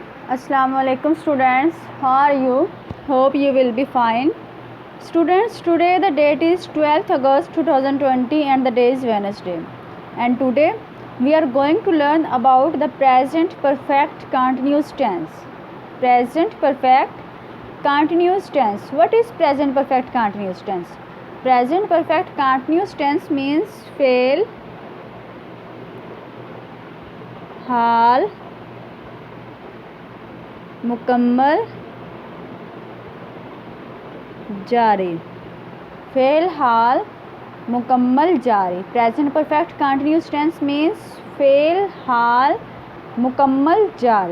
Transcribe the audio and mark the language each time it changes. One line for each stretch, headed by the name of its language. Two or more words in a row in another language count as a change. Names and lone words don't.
English: Assalamualaikum students, how are you? Hope you will be fine. Students, today the date is 12th August 2020 and the day is Wednesday. And today we are going to learn about the present perfect continuous tense. Present perfect continuous tense. What is present perfect continuous tense? Present perfect continuous tense means fail,
Urdu: حال، مکمل، جاری. فعل، حال، مکمل، جاری.
English: present perfect continuous tense means
Urdu: فعل، حال، مکمل، جاری.